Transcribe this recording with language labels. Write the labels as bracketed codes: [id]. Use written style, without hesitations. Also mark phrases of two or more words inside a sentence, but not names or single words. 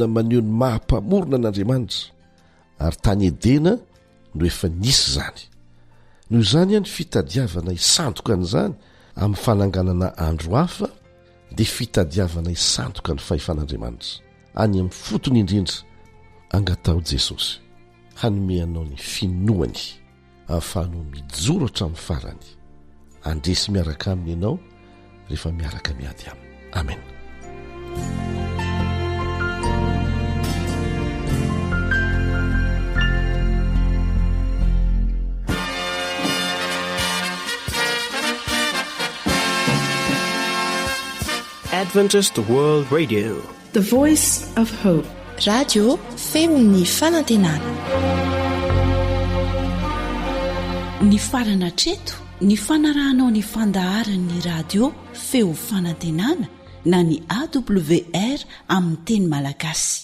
[mg] maneho ny mahampamorona an'Andriamanitra ary tany edena no efa nisy zany noho izany ny fitadiavana isandoka an'izany amin'ny fananganana andro hafa dia fitadiavana isandoka ny fahefan'Andriamanitra any amin'ny fotony indrindra angatao Jesosy hanomeanao ny finoany ahafahanao mijoro hatramin'ny farany andresy miaraka aminy ianao rehefa miaraka miady aminy amen. [en] Adventist World Radio, the voice of hope. [mg] Radio femon'ny fanantenana. Ny farana treto, ny fanarahanao ny fandaharan'ny radio feo fanantenana na ny AWR amin'ny teny malagasy.